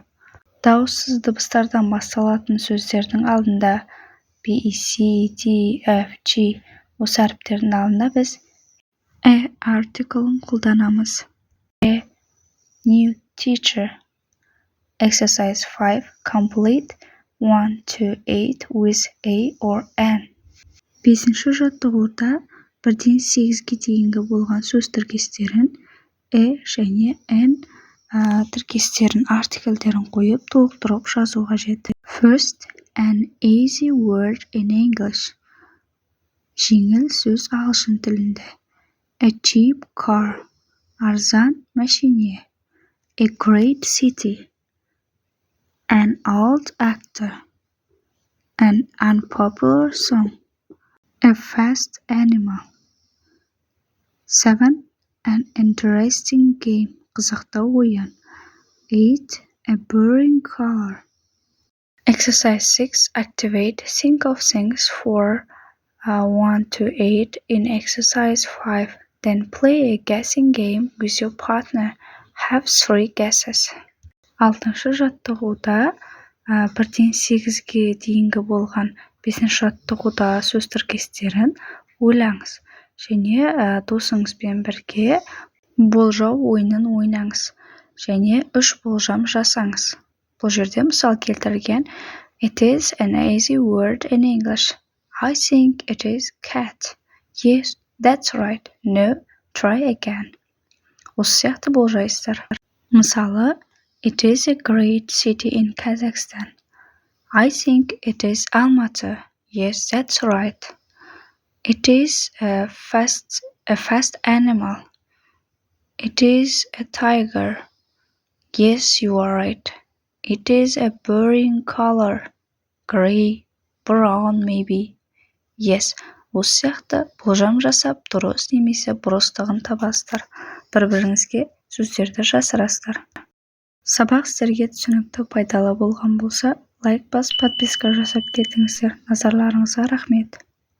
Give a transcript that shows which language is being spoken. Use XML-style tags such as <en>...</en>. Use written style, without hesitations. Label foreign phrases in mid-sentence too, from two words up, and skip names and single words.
<kk>Дауыссыз дыбыстардан басталатын сөздердің алдында B, C, D, F, G осы әріптердің алдында біз артиклін қолданамыз.</kk> <en>A new teacher. Exercise 5. Complete 1 to 8 with A or N.</en> <kk>5-ші жаттығуда 1-ден 8-ге дейінгі болған сөз тіркестерін және N тіркестерін, артикльдерін қойып толықтырып жазу қажет.</kk> <en>First, an easy word in English.</en> <kk>Жеңіл сөз ағылшын тілінде.</kk> <en>A cheap car.</en> <kk>Арзан машине.</kk> <en>A great city. An old actor. An unpopular song. A fast animal. 7. An interesting game.</en> <kk>Қызықты ойын. 8.</kk> <en>A boring color. Exercise 6. Activate. Think of things for 1 to 8 in exercise 5. Then play a guessing game with your partner. Have 3 guesses.</en> <kk>6-шы жаттығуда 1-ден 8-ге дейінгі болған 5-ші жаттығуда сөз тіркестерін ойлаңыз. Және досыңызбен бірге болжау ойынын ойнаңыз. Және 3 болжам жасаңыз. Бұл жерде мысал келтірген</kk> <en>It is an easy word in English. I think it is cat. Yes, that's right. No, try again.</en> <kk>Осы сияқты болжайсыздар. Мысалы,</kk> <en>It is a great city in Kazakhstan. I think it is Almaty. Yes, that's right. It is a fast animal. It is a tiger. Yes, you are right. It is a boring color. Gray, brown maybe. Yes,</en> <kk>осы сияқты болжам жасап, дұрыс немесе бұрыстығын табасыздар. Бір-біріңізге сөздерді жасырасыздар. Сабақ сіздерге түсінікті пайдалы болған болса, лайк басып, подписка жасап кетіңіздер. Назарларыңызға рахмет.</kk>